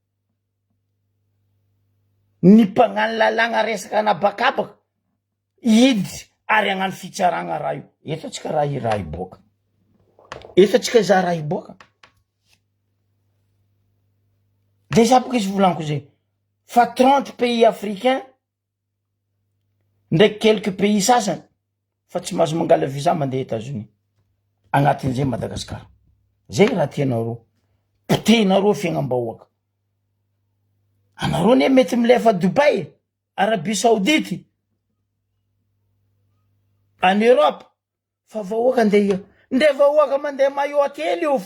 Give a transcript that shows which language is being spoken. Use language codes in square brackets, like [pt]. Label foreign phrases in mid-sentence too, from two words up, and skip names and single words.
[mg] Ny mpagnano lalàna resaka anabakabaka idy ary agnano fitsaragna raha io. Eto atsika raha iboaka. Eto atsika za raha iboaka. Déjà porque izy volaniko zay fa [fr] 30 pays africains [mg] ndraiky [fr] quelques pays [mg] sasany fa tsy mahazo mangala visa mandeha États-Unis agnatin'izay Madagasikara. Zay raha tianareo. Potehinareo fiagnam-bahoaka. Anareo ne mety milefa Dubai, Arabie Saoudite, [fr] en Europe [mg] fa vahoaka andeha nde vahoaka mandeha Mayotte ely io.